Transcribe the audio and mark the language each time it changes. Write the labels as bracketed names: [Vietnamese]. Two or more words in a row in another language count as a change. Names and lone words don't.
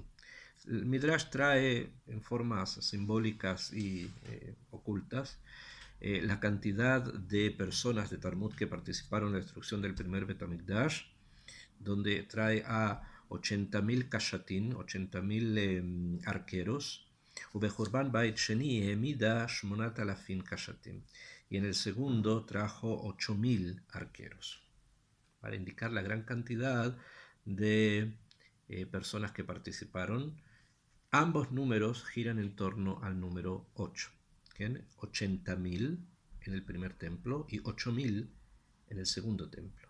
[Spanish] El Midrash trae en formas simbólicas y ocultas la cantidad de personas de Talmud que participaron en la destrucción del primer Betamikdash, donde trae a 80,000 kashatim, 80,000 arqueros, [Hebrew] ובחורבן בית שני העמידה 8,000 kashatim, [Spanish] y en el segundo trajo 8,000 arqueros, para indicar la gran cantidad de personas que participaron. Ambos números giran en torno al número 8. 80,000 en el primer templo y 8,000 en el segundo templo.